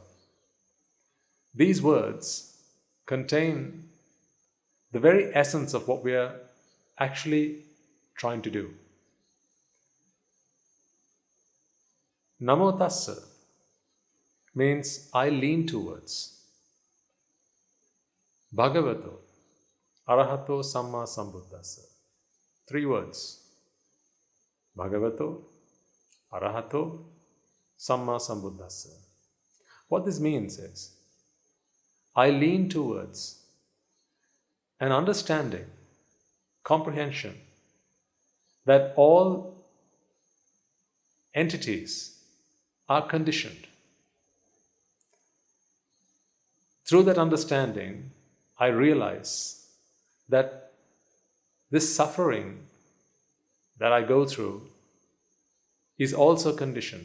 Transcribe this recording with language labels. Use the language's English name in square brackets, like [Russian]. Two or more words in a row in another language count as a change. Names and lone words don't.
[English] These words contain the very essence of what we are actually trying to do. [Pali] Namo Tassa [English] means I lean towards. [Pali] Bhagavato Arahato Samma Sambuddhassa. [English] 3 words. [Pali] Bhagavato Arahato Samma Sambuddhassa. [English] What this means is, I lean towards an understanding, comprehension that all entities are conditioned. Through that understanding, I realize that this suffering that I go through is also conditioned.